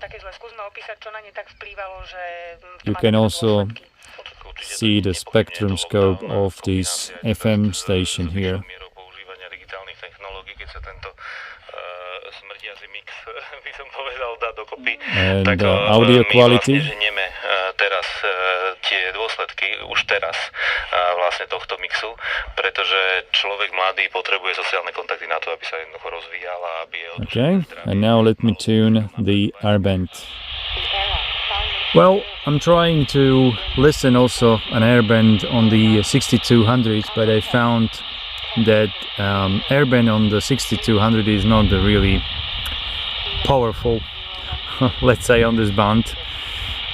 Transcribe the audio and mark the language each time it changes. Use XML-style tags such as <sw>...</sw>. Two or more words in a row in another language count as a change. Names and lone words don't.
<en>You can also see the spectrum scope of this FM station here. And audio quality.</en> <sk>Teraz tie dôsledky už teraz vlastne tohto mixu, pretože človek mladý potrebuje sociálne kontakty na to, aby sa jednoducho rozvíjal a aby je</sk> <en>Okay, and now let me tune the airband. Well, I'm trying to listen also an airband on the 6200, but I found that airband on the 6200 is not really powerful, let's say, on this band.</en>